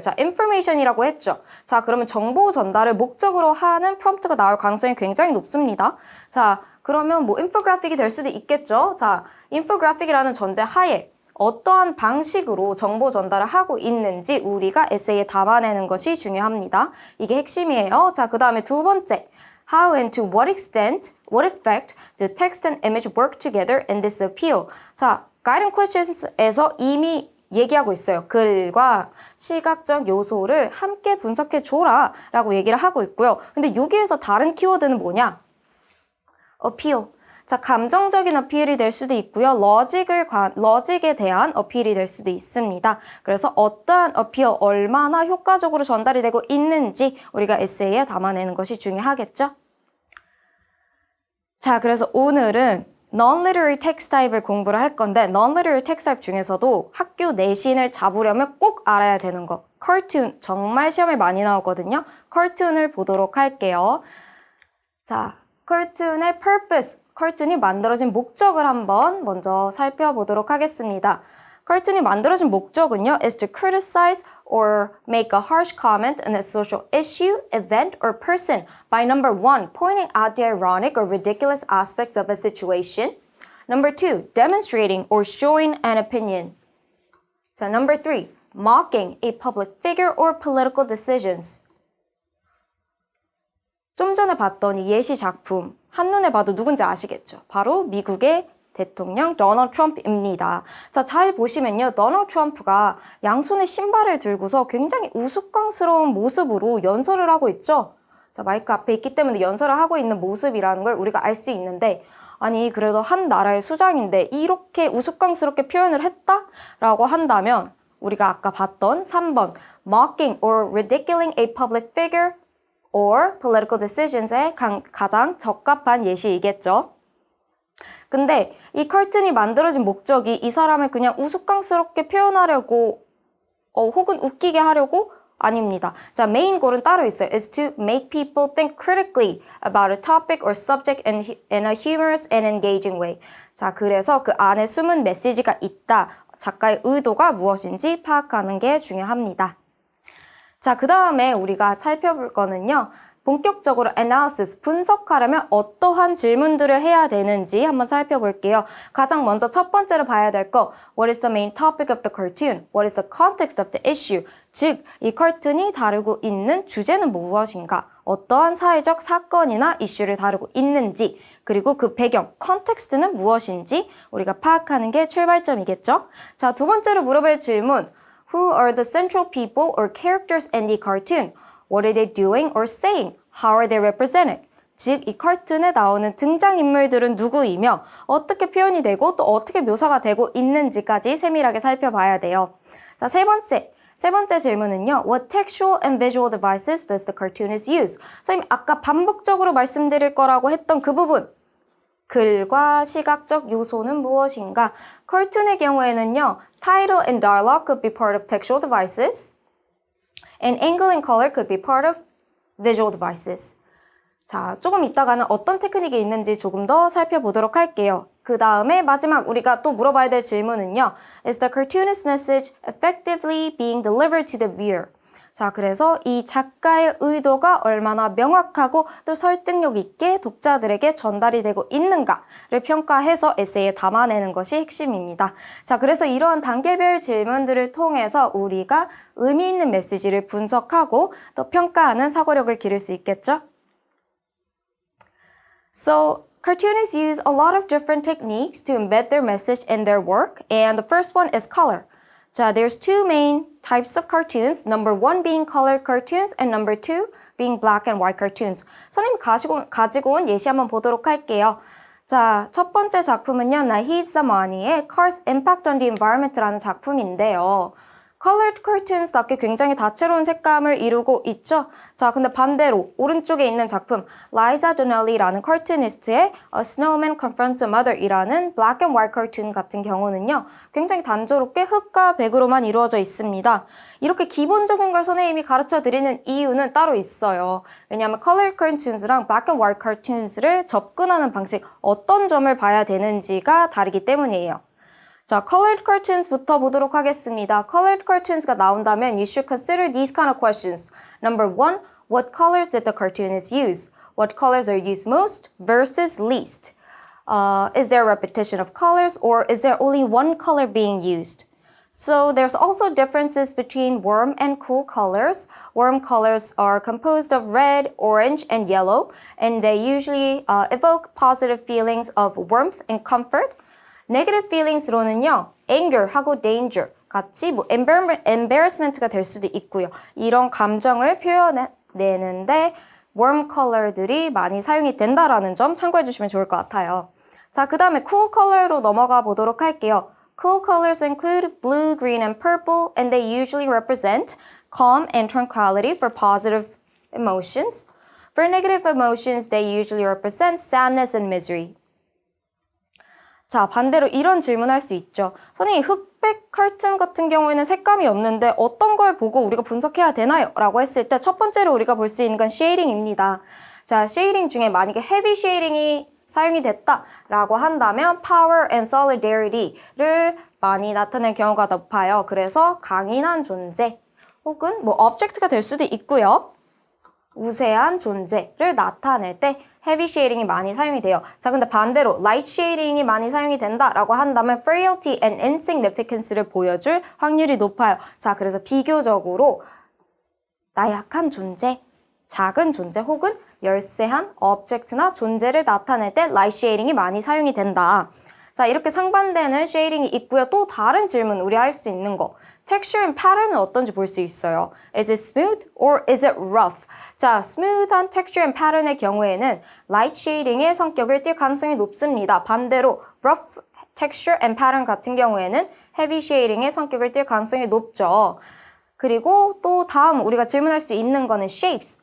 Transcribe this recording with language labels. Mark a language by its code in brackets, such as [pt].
[ko] 자, information이라고 했죠. 자, 그러면 정보 전달을 목적으로 하는 프롬프트가 나올 가능성이 굉장히 높습니다. 자, 그러면 뭐 인포그래픽이 될 수도 있겠죠. 자, 인포그래픽이라는 전제 하에 어떠한 방식으로 정보 전달을 하고 있는지 우리가 에세이에 담아내는 것이 중요합니다. 이게 핵심이에요. 자, 그 다음에 두 번째. [en] How and to what extent, what effect do text and image work together in this appeal? [ko] 자, guiding questions에서 이미 얘기하고 있어요. 글과 시각적 요소를 함께 분석해 줘라 라고 얘기를 하고 있고요. 근데 여기에서 다른 키워드는 뭐냐? [en] appeal. [ko] 자, 감정적인 어필이 될 수도 있고요. 러직에 대한 어필이 될 수도 있습니다. 그래서 어떠한 어필, 얼마나 효과적으로 전달이 되고 있는지 우리가 에세이에 담아내는 것이 중요하겠죠? 자, 그래서 오늘은 Non-literary text type을 공부를 할 건데 Non-literary text type 중에서도 학교 내신을 잡으려면 꼭 알아야 되는 거 cartoon, 정말 시험에 많이 나오거든요. cartoon을 보도록 할게요. 자, cartoon의 purpose, cartoon이 만들어진 목적을 한번 먼저 살펴보도록 하겠습니다. cartoon이 만들어진 목적은요 [en] is to criticize or make a harsh comment on a social issue, event, or person by number 1, pointing out the ironic or ridiculous aspects of a situation. Number 2, demonstrating or showing an opinion. So number 3, mocking a public figure or political decisions. [ko] 좀 전에 봤던 이 예시 작품 한눈에 봐도 누군지 아시겠죠? 바로 미국의 대통령 도널드 트럼프입니다. 자, 잘 보시면요. 도널드 트럼프가 양손에 신발을 들고서 굉장히 우스꽝스러운 모습으로 연설을 하고 있죠. 자, 마이크 앞에 있기 때문에 연설을 하고 있는 모습이라는 걸 우리가 알 수 있는데, 아니 그래도 한 나라의 수장인데 이렇게 우스꽝스럽게 표현을 했다라고 한다면 우리가 아까 봤던 3번 [en] mocking or ridiculing a public figure or political decisions [ko] 에 가장 적합한 예시이겠죠. 근데 이 컬튼이 만들어진 목적이 이 사람을 그냥 우스꽝스럽게 표현하려고 혹은 웃기게 하려고 아닙니다. 자, 메인 골은 따로 있어요. [en] is to make people think critically about a topic or subject in a humorous and engaging way. [ko] 자, 그래서 그 안에 숨은 메시지가 있다. 작가의 의도가 무엇인지 파악하는 게 중요합니다. 자, 그 다음에 우리가 살펴볼 거는요. 본격적으로 analysis, 분석하려면 어떠한 질문들을 해야 되는지 한번 살펴볼게요. 가장 먼저 첫 번째로 봐야 될 거, [en] what is the main topic of the cartoon? What is the context of the issue? [ko] 즉, 이 컬툰이 다루고 있는 주제는 무엇인가? 어떠한 사회적 사건이나 이슈를 다루고 있는지, 그리고 그 배경, 컨텍스트는 무엇인지 우리가 파악하는 게 출발점이겠죠? 자, 두 번째로 물어볼 질문, [en] who are the central people or characters in the cartoon? What are they doing or saying? How are they represented? [ko] 즉, 이 컬툰에 나오는 등장인물들은 누구이며 어떻게 표현이 되고 또 어떻게 묘사가 되고 있는지까지 세밀하게 살펴봐야 돼요. 자, 세 번째 질문은요. [en] What textual and visual devices does the cartoonist use? [ko] 선생님, 아까 반복적으로 말씀드릴 거라고 했던 그 부분. 글과 시각적 요소는 무엇인가? 컬툰의 경우에는요. [en] Title and dialogue could be part of textual devices. And angle and color could be part of visual devices. [ko] 자, 조금 이따가는 어떤 테크닉이 있는지 조금 더 살펴보도록 할게요. 그 다음에 마지막 우리가 또 물어봐야 될 질문은요. [en] Is the cartoonist message effectively being delivered to the viewer? [ko] 자, 그래서 이 작가의 의도가 얼마나 명확하고 또 설득력 있게 독자들에게 전달이 되고 있는가를 평가해서 에세이에 담아내는 것이 핵심입니다. 자, 그래서 이러한 단계별 질문들을 통해서 우리가 의미 있는 메시지를 분석하고 또 평가하는 사고력을 기를 수 있겠죠? [en] So, cartoonists use a lot of different techniques to embed their message in their work, and the first one is color. 자, there's two main types of cartoons. Number one being colored cartoons and number two being black and white cartoons. [ko] 선생님 가지고 온 예시 한번 보도록 할게요. 자, 첫 번째 작품은요. Nahid Zamani의 Cars Impact on the Environment라는 작품인데요. Colored cartoons답게 굉장히 다채로운 색감을 이루고 있죠. 자, 근데 반대로 오른쪽에 있는 작품 Liza Donnelly라는 cartoonist의 A Snowman Confronts a Mother이라는 black and white cartoon 같은 경우는요. 굉장히 단조롭게 흑과 백으로만 이루어져 있습니다. 이렇게 기본적인 걸 선생님이 가르쳐드리는 이유는 따로 있어요. 왜냐하면 colored cartoons랑 black and white cartoons를 접근하는 방식, 어떤 점을 봐야 되는지가 다르기 때문이에요. 자, colored cartoons부터 보도록 하겠습니다. colored cartoons가 나온다면 [en] you should consider these kind of questions. Number one, what colors did the cartoonist use? What colors are used most versus least? Is there a repetition of colors or is there only one color being used? So there's also differences between warm and cool colors. Warm colors are composed of red, orange, and yellow, and they usually evoke positive feelings of warmth and comfort. [ko] Negative feelings로는요, anger하고 danger 같이 뭐 embarrassment가 될 수도 있고요. 이런 감정을 표현해내는데 warm color들이 많이 사용이 된다라는 점 참고해 주시면 좋을 것 같아요. 자, 그 다음에 cool color로 넘어가 보도록 할게요. [en] Cool colors include blue, green, and purple, and they usually represent calm and tranquility for positive emotions. For negative emotions, they usually represent sadness and misery. [ko] 자, 반대로 이런 질문할 수 있죠. 선생님, 흑백 컬튼 같은 경우에는 색감이 없는데 어떤 걸 보고 우리가 분석해야 되나요? 라고 했을 때 첫 번째로 우리가 볼 수 있는 건 쉐이딩입니다. 자, 쉐이딩 중에 만약에 헤비 쉐이딩이 사용이 됐다라고 한다면 [en] power and solidarity [ko] 를 많이 나타낼 경우가 높아요. 그래서 강인한 존재 혹은 뭐 object가 될 수도 있고요. 우세한 존재를 나타낼 때 heavy shading이 많이 사용이 돼요. 자, 근데 반대로 light shading이 많이 사용이 된다라고 한다면 [en] frailty and insignificance [ko] 를 보여줄 확률이 높아요. 자, 그래서 비교적으로 나약한 존재, 작은 존재 혹은 열세한 object나 존재를 나타낼 때 light shading이 많이 사용이 된다. 자, 이렇게 상반되는 쉐이딩이 있고요. 또 다른 질문 우리 할 수 있는 거. texture and pattern은 어떤지 볼 수 있어요. [en] Is it smooth or is it rough? [ko] 자, smooth한 texture and pattern의 경우에는 light shading의 성격을 띌 가능성이 높습니다. 반대로 rough texture and pattern 같은 경우에는 heavy shading의 성격을 띌 가능성이 높죠. 그리고 또 다음 우리가 질문할 수 있는 거는 shapes.